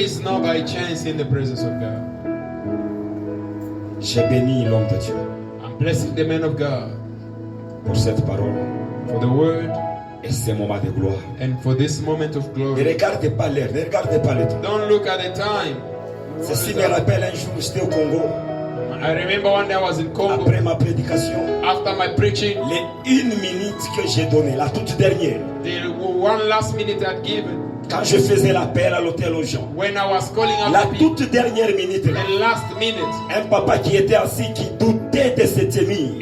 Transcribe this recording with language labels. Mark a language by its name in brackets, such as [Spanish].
[English] is no by chance in the presence of God. [French] J'ai béni l'homme de Dieu [English] I'm blessing the man of God [French] pour cette parole [English] for the word [French] et ces moments de gloire. [English] and for this moment of [French] Ne [English] glory. [French] regardez pas l'heure, ne regardez pas le temps. [English] Don't look at the time. [French] Ceci me rappelle un jour où j'étais au Congo, [English] I remember one day I was in Congo [French] après ma prédication, [English] after my preaching. [French] les 1 minute que j'ai donnée, la toute dernière, [English] The one last minute I'd given [French] quand je faisais l'appel à l'hôtel aux gens, [English] when I was calling out [French] la [English] the people. [French] toute dernière minute, là, [English] The last minute, [French] un papa qui était assis, qui doutait de cette émis,